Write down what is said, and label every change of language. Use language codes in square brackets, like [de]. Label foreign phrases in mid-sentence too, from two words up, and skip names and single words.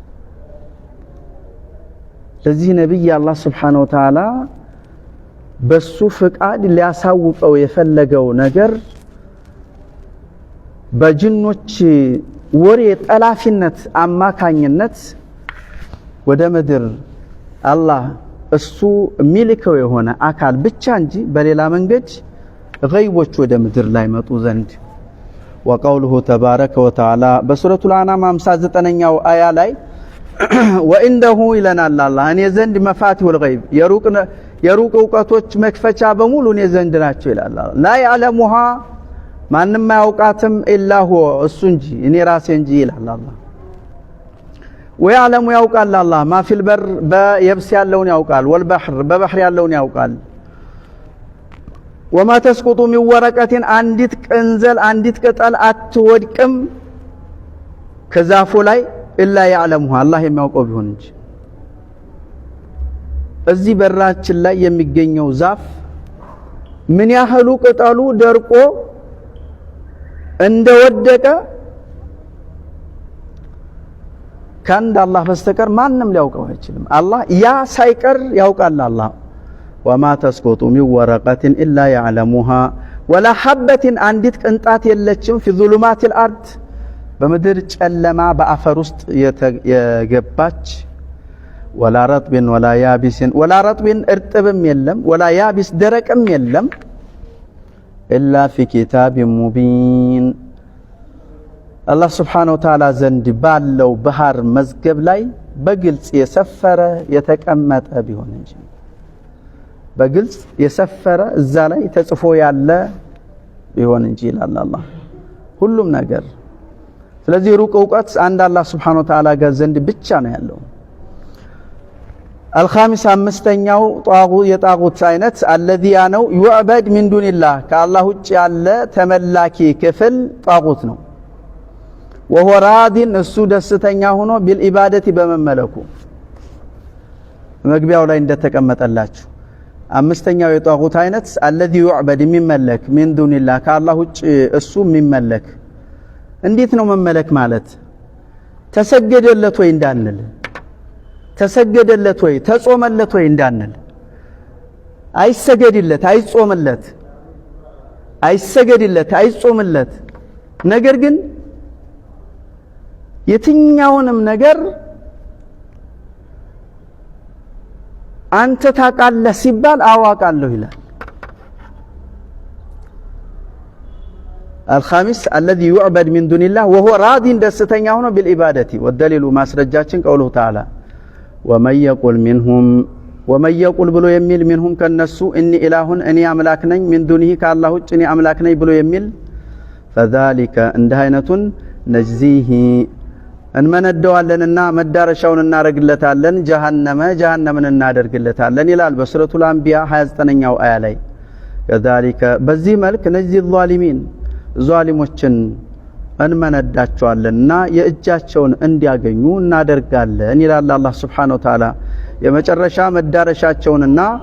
[am] ለዚህ ነብይ አላህ [ar] سبحانه وتعالى [am] በሱ ፍቃድ ሊያሳውቀው የፈለገው ነገር በጅኖች ወሬ ጠላፊነት አማካኝነት ወደ ምድር አላህ እሱ ሚልከው የሆነ አካል ብቻ እንጂ በሌላ መንገድ غيቦች ወደ ምድር ላይ መጡ ዘንድ وقوله [ar] تبارك وتعالى بسورة الأنعام [am] 59ኛው አያ ላይ وعنده ይለናል አላህ እኔ ዘንድ [ar] مفاتيح الغيب [am] የሩቅ ዕውቀቶች መክፈቻ በሙሉ እኔ ዘንድ ናቸው ይላል [ar] لا يعلمها [am] ማንም ያውቃትም [ar] إلا هو [am] እሱ እንጂ እኔ ራሴ እንጂ ይላል አላህ ويعلم ያውቃል አላህ [ar] ما في البر [am] በየብስ ያለውን ያውቃል والبحر በባህር ያለውን ያውቃል [ar] وما تسقط من ورقة [am] አንዲት ቅንዘል አንዲት ቅጠል አትወድቅም ከዛፉ ላይ [ar] إلا يعلمها [am] አላህ የሚያውቀው ቢሆን እንጂ እዚህ በራችን ላይ የሚገኘው ዛፍ ምን ያህሉ ቅጠሉ ደርቆ እንደወደቀ ከአንድ አላህ በስተቀር ማንም ሊያውቀው አይችልም አላህ ያ ሳይቀር ያውቃል አላህ [ar] وما تسقط من ورقة إلا يعلمها ولا حبة [am] አንዲት ቅንጣት የለችም [ar] في ظلمات الأرض [am] በምድር ጨለማ በአፈር ውስጥ የገባች [ar] ولا رطب ولا يابس ولا رطب [am] እርጥብም የለም [ar] ولا يابس [am] ደረቅም የለም [ar] إلا في كتاب مبين الله سبحانه وتعالى [am] ዘንድ ባለው ባህር መዝገብ ላይ በግልጽ የሰፈረ የተቀመጠ ቢሆን እንጂ በግልጽ የሰፈረ እዛ ላይ ተጽፎ ያለ ቢሆን እንጂ ይላል አላህ ሁሉም ነገር ስለዚህ ሩቅ ዕውቀት አንድ አላህ [ar] سبحانه وتعالى [am] ጋር ዘንድ ብቻ ነው ያለው الخامس አምስተኛው የጣጉት አይነት الذي ነው [ar] يعبد من دون الله [am] ከአላህ ውጭ ያለ ተመላኪ ክፍል ጣጉት ነው [ar] وهو راض [am] እሱ ደስተኛ ሆኖ بالعبادة በመመለኩ መግቢያው ላይ እንደተቀመጠላችሁ አምስተኛው የጣጉት አይነት [ar] الذي يعبد [am] የሚመለክ من [ar] دون الله [am] ከአላህ ውጭ እሱ የሚመለክ እንዴት ነው መመለክ ማለት ተሰገደለት ወይ እንዳንል ተሰገደለት ወይ ተጾመለት ወይ እንዳንል አይሰገድለት አይጾምለት አይሰገድለት አይጾምለት ነገር ግን የትኛውንም ነገር አንተ ታቃለህ ሲባል አዋቃለሁ ይላል [ar] الخامس الذي يعبد من دون الله وهو راض [am] ደስተኛ ሆኖ [ar] بالعبادة والدليل [am] ማስረጃችን [ar] قوله تعالى ومن [am] يقول ብሎ የሚል منهم ከነሱ [ar] اني اله [am] እኔ አምላክ ነኝ [ar] من دونه [am] ከአላህ ውጭ እኔ አምላክ ነኝ ብሎ የሚል فذلك እንደ አይነቱን ነጅዚሂ እንመነደዋለንና መዳረሻውን እናረግለታለን ጀሃነምን እናደርግለታለን ይላል በሱረቱል አንቢያ 29ኛው አያ ላይ كذلك በዚህ መልክ [ar] نجزي الظالمين [am] ዛሊሞችን እንመነዳቸዋለንና የእጃቸውን እንዲያገኙ እናደርጋለን ይላል አላህ [ar] سبحانه وتعالى [am] የመጨረሻ መዳረሻቸውንና